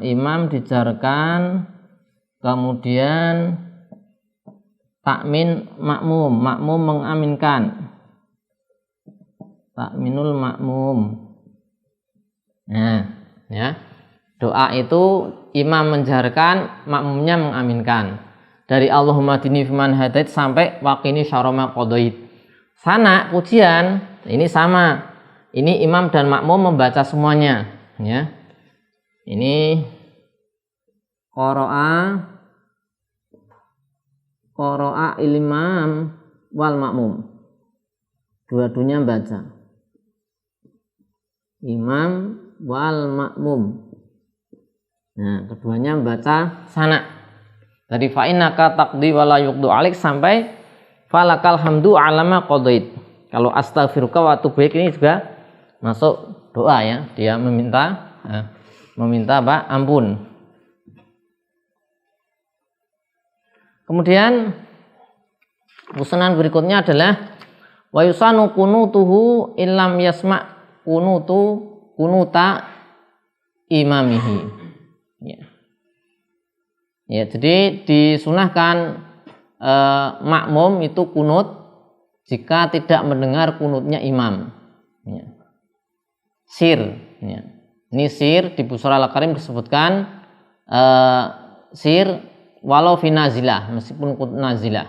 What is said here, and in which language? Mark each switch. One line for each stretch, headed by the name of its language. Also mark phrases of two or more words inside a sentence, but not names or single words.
Indonesian: Imam dijarkan, kemudian takmin makmum, makmum mengaminkan.
Arabic: Takminul makmum.
Indonesian: Nah, ya. Doa itu imam menjaharkan, makmumnya mengaminkan. Dari
Arabic: Allahumma hdini fiman hadait
Indonesian: sampai
Arabic: waqini syarra ma qadait.
Indonesian: Sana pujian ini sama. ini imam dan makmum membaca semuanya, ya. Ini
Arabic: qara'a imam wal makmum. Dua-duanya baca. Imam wal makmum.
Indonesian: Nah, keduanya membaca sana. Dari
Arabic: fa'innaka taqdi wa la yuqdu alik
Indonesian: sampai
Arabic: falakal hamdu alama qadait.
Indonesian: Kalau
Arabic: astaghfiruka wa atubu ilaik
Indonesian: ini juga masuk doa, ya. Dia meminta apa? Ampun. Kemudian usunan berikutnya adalah
Arabic: wa yusanu kunutuhu illam yasma' kunuta imamihi.
Indonesian: Ya, jadi disunahkan makmum itu kunut jika tidak mendengar kunutnya imam. Ya. Sir. Ya. Ini sir di Busra Al-Karim disebutkan
Arabic: sir walau fi nazilah,
Indonesian: meskipun kunut nazilah.